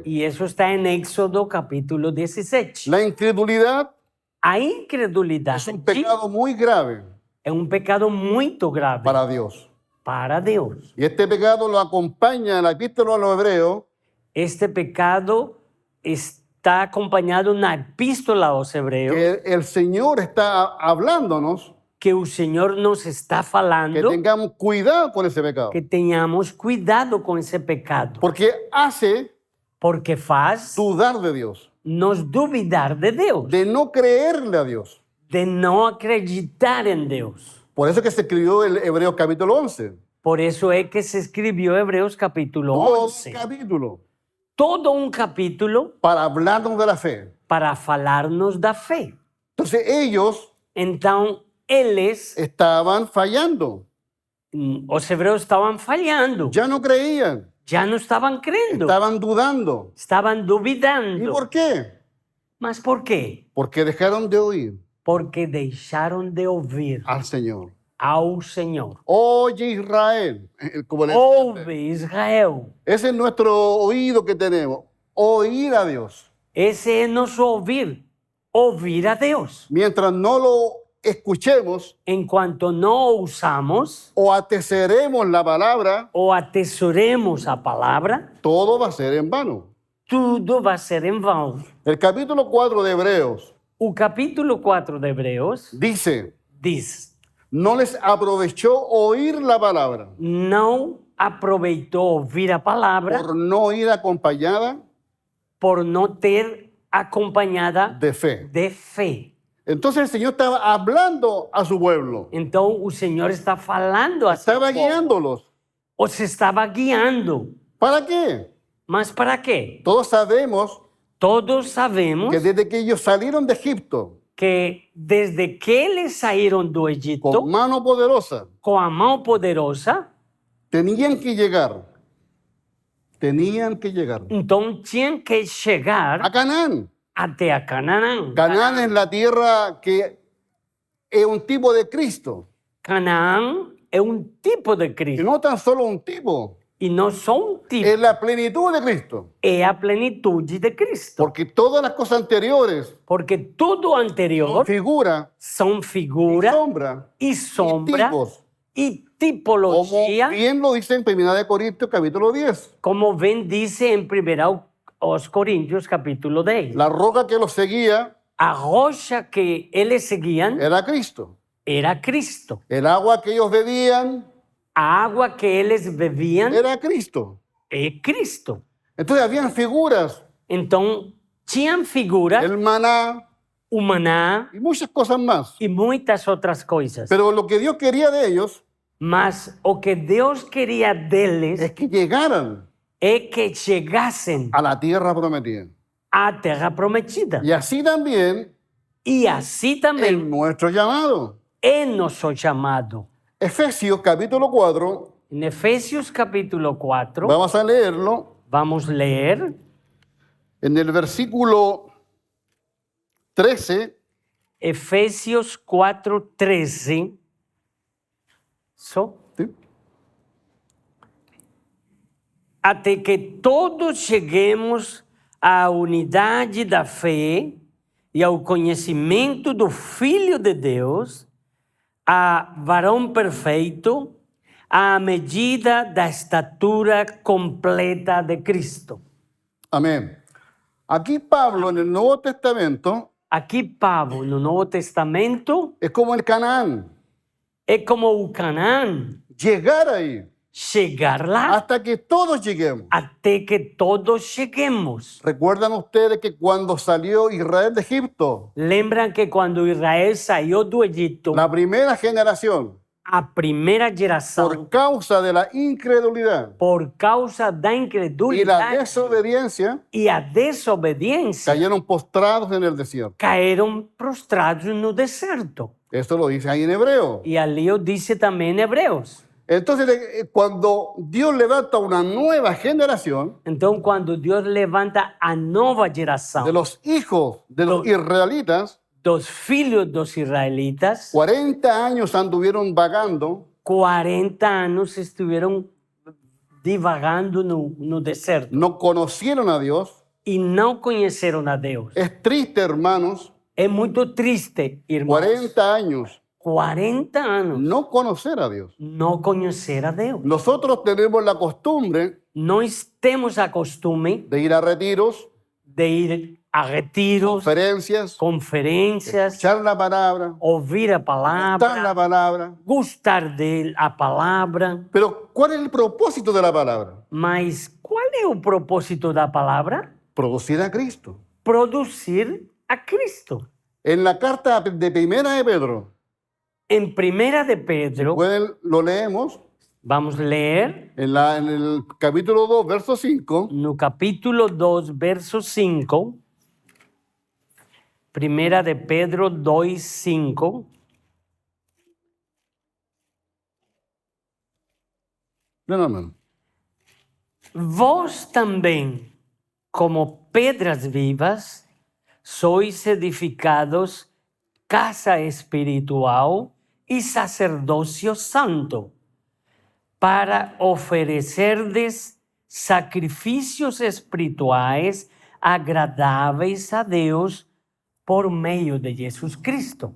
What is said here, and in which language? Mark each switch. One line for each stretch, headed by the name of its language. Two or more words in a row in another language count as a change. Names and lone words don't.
Portuguese: E isso está em Éxodo capítulo 17.
Spanish: La incredulidad
Portuguese: A
Spanish: es
Portuguese: incredulidade
Spanish: un pecado muy grave
Portuguese: é um pecado muito grave
Spanish: para Dios.
Portuguese: para Deus.
Spanish: Y este pecado lo acompaña en la epístola a los hebreos
Portuguese: Este pecado está acompanhado na epístola aos Hebreus,
Spanish: que el Señor está hablándonos
Portuguese: que o Senhor nos está que falando
Spanish: tengamos cuidado con ese pecado.
Portuguese: que tenhamos cuidado com esse pecado,
Spanish: Porque hace
Portuguese: porque faz
Spanish: dudar de Dios,
Portuguese: nos duvidar de Deus,
Spanish: de no creerle a Dios.
Portuguese: de não acreditar em Deus.
Spanish: Por eso que se escribió el Hebreos capítulo 11.
Portuguese: Por isso é que se escreveu Hebreus capítulo
Spanish: Todo
Portuguese: 11.
Spanish: un capítulo
Portuguese: Todo um capítulo
Spanish: para hablarnos de la fe.
Portuguese: para falar-nos da fé.
Spanish: Entonces ellos
Portuguese: Então, eles,
Spanish: estaban fallando,
Portuguese: os hebreus estavam falhando,
Spanish: ya no creían,
Portuguese: já não estavam crendo,
Spanish: estaban dudando.
Portuguese: estavam
Spanish: ¿Y
Portuguese: duvidando.
Spanish: por qué?
Portuguese: Mas por quê?
Spanish: Porque dejaron de oír
Portuguese: Porque deixaram de ouvir
Spanish: al Señor.
Portuguese: ao Senhor.
Spanish: Oye Israel, como le-
Portuguese: Ouve, Israel.
Spanish: ese es nuestro oído que tenemos, oír a Dios.
Portuguese: Esse é nosso ouvir a Deus.
Spanish: Mientras no lo escuchemos
Portuguese: Enquanto não ouçamos
Spanish: o atesoremos la palabra,
Portuguese: ou atesoremos a palavra,
Spanish: todo va a ser en vano.
Portuguese: tudo vai ser em vão.
Spanish: El capítulo 4 de Hebreos
Portuguese: O capítulo 4 de Hebreus
Spanish: dice,
Portuguese: diz:
Spanish: no les aprovechó oír la palabra
Portuguese: não aproveitou ouvir a palavra
Spanish: por no ir acompañada
Portuguese: por não ter acompanhada
Spanish: de fe.
Portuguese: de fé.
Spanish: Entonces el Señor estaba hablando a su pueblo,
Portuguese: Então o Senhor está falando a seu
Spanish: estaba
Portuguese: povo.
Spanish: guiándolos.
Portuguese: Os estava guiando.
Spanish: ¿Para qué?
Portuguese: Mas para quê?
Spanish: Todos sabemos
Portuguese: Todos sabemos
Spanish: que desde que ellos salieron de Egipto
Portuguese: que desde que eles saíram do Egito
Spanish: con mano poderosa,
Portuguese: com a mão poderosa,
Spanish: tenían que llegar. Tenían que llegar
Portuguese: então tinham que a chegar
Spanish: Canaán.
Portuguese: até a Canaã.
Spanish: Canaán es la tierra que es un tipo de Cristo.
Portuguese: Canaã é um tipo de
Spanish: Y
Portuguese: Cristo.
Spanish: no tan solo un tipo,
Portuguese: E não só um tipo,
Spanish: es la plenitud de Cristo.
Portuguese: é a plenitude de Cristo.
Spanish: Porque todas las cosas anteriores
Portuguese: Porque tudo anterior
Spanish: figura
Portuguese: são
Spanish: y
Portuguese: figura
Spanish: sombra
Portuguese: e
Spanish: y
Portuguese: sombra
Spanish: tipos.
Portuguese: e
Spanish: Como
Portuguese: tipologia,
Spanish: bien lo dice en 1 Corintios capítulo 10.
Portuguese: como bem diz em 1 aos Coríntios, capítulo 10.
Spanish: La roca que los seguía
Portuguese: A rocha que eles seguiam
Spanish: era Cristo.
Portuguese: era Cristo.
Spanish: El agua que ellos bebían
Portuguese: A água que eles bebiam
Spanish: era Cristo.
Portuguese: é Cristo.
Spanish: Entonces habían figuras,
Portuguese: Então, tinham figuras,
Spanish: el maná
Portuguese: o maná
Spanish: y muchas cosas más.
Portuguese: e muitas outras coisas.
Spanish: Pero lo que Dios quería de ellos
Portuguese: Mas o que Deus queria deles
Spanish: es que llegaran
Portuguese: é que chegassem
Spanish: a la tierra prometida.
Portuguese: à terra prometida.
Spanish: Y así también
Portuguese: E assim também
Spanish: en nuestro llamado.
Portuguese: é nosso chamado.
Spanish: Efesios capítulo 4,
Portuguese: Em Efésios capítulo 4,
Spanish: vamos a leerlo
Portuguese: vamos ler
Spanish: en el versículo 13.
Portuguese: Efésios 4:13. Só.
Spanish: ¿Sí?
Portuguese: Até que todos cheguemos à unidade da fé e ao conhecimento do Filho de Deus, a varão perfeito, à medida da estatura completa de Cristo.
Spanish: Amén. Aquí Pablo en el Nuevo Testamento
Portuguese: Aqui Paulo, no Novo Testamento,
Spanish: es como el Canaán.
Portuguese: é como o Canaã,
Spanish: Llegar ahí
Portuguese: chegar lá
Spanish: hasta que todos lleguemos.
Portuguese: até que todos cheguemos.
Spanish: ¿Recuerdan ustedes que cuando salió Israel de Egipto,
Portuguese: Lembram que quando Israel saiu do Egito,
Spanish: la primera generación,
Portuguese: a primeira geração,
Spanish: por causa de la incredulidad
Portuguese: por causa da
Spanish: y la
Portuguese: incredulidade
Spanish: desobediencia,
Portuguese: e a desobediência,
Spanish: cayeron postrados en el desierto?
Portuguese: caíram prostrados no deserto.
Spanish: Esto lo dice ahí en hebreo.
Portuguese: E ali eu disse também em Hebreus.
Spanish: Entonces, cuando Dios levanta una nueva generación
Portuguese: Então, quando Deus levanta a nova geração
Spanish: de los hijos de los israelitas,
Portuguese: dos filhos dos israelitas,
Spanish: 40 años anduvieron vagando
Portuguese: 40 anos estiveram divagando no deserto
Spanish: no conocieron a Dios.
Portuguese: e não conheceram a Deus.
Spanish: Es triste, hermanos,
Portuguese: É muito triste, irmãos.
Spanish: 40 años
Portuguese: 40 anos
Spanish: no conocer a Dios.
Portuguese: não conhecer a Deus.
Spanish: Nosotros tenemos la costumbre
Portuguese: Nós temos a costume
Spanish: de ir a retiros,
Portuguese: de ir a retiros,
Spanish: conferencias,
Portuguese: conferências,
Spanish: echar la palabra,
Portuguese: ouvir a
Spanish: dar la
Portuguese: palavra,
Spanish: palabra.
Portuguese: gostar da palavra.
Spanish: Pero, ¿cuál es el propósito de la palabra?
Portuguese: Mas qual é o propósito da palavra?
Spanish: Producir a Cristo.
Portuguese: Produzir a Cristo.
Spanish: En la carta de Primera de Pedro,
Portuguese: Em 1 de Pedro,
Spanish: lo leemos
Portuguese: vamos ler
Spanish: en el capítulo 2, verso 5.
Portuguese: no capítulo 2, verso 5. 1 de Pedro 2, 5.
Spanish: No.
Portuguese: Vós também, como pedras vivas, sois edificados casa espiritual e sacerdócio santo, para oferecerdes sacrifícios espirituais agradáveis a Deus por meio de Jesus Cristo.